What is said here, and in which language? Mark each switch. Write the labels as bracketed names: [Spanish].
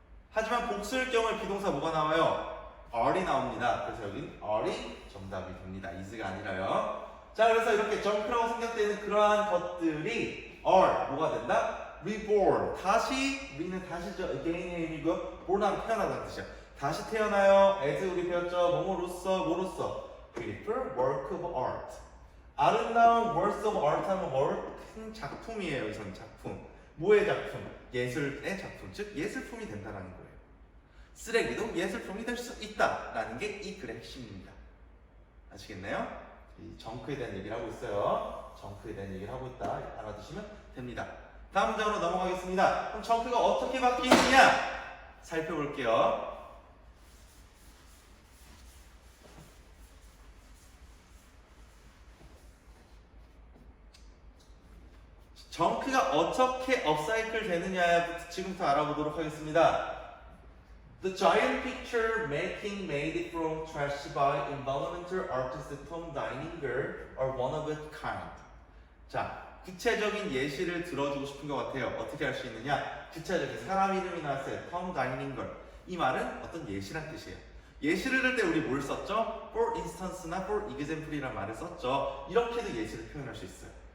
[Korean] 하지만 복수일 경우에 비동사 뭐가 나와요? r이 나옵니다. 그래서 여긴 r이 정답이 됩니다. is가 아니라요. 자, 그래서 이렇게 jump라고 생각되는 그러한 것들이 are 뭐가 된다? reborn. 다시, re는 다시죠. again의 의미고요. born하면 태어나다는 뜻이야. 다시 태어나요. as 우리 배웠죠. 뭐로써 [English] beautiful work of art. [Korean] 아름다운 works of art 하면 큰 작품이에요. 여기서는 작품. 뭐의 작품? 예술의 작품. 즉 예술품이 된다는 거예요. 쓰레기도 예술품이 될 수 있다라는 게 이 글의 핵심입니다. 아시겠나요? 이 정크에 대한 얘기를 하고 있어요. 정크에 대한 얘기를 하고 있다. 알아두시면 됩니다. 다음 문장으로 넘어가겠습니다. 그럼 정크가 어떻게 바뀌느냐 살펴볼게요. 정크가 어떻게 업사이클 되느냐 지금부터 알아보도록 하겠습니다. [English] The giant picture making made from trash by environmental artist Tom Deininger are one of a kind. [Korean] 자, 구체적인 예시를 들어주고 싶은 것 같아요. 어떻게 할 수 있느냐? 구체적인 사람 이름이 나왔어요. [English] Tom Deininger. [Korean] 이 말은 어떤 예시란 뜻이에요. 예시를 들 때 우리 뭘 썼죠? For instance나 for example이란 말을 썼죠. 이렇게도 예시를 표현할 수 있어요.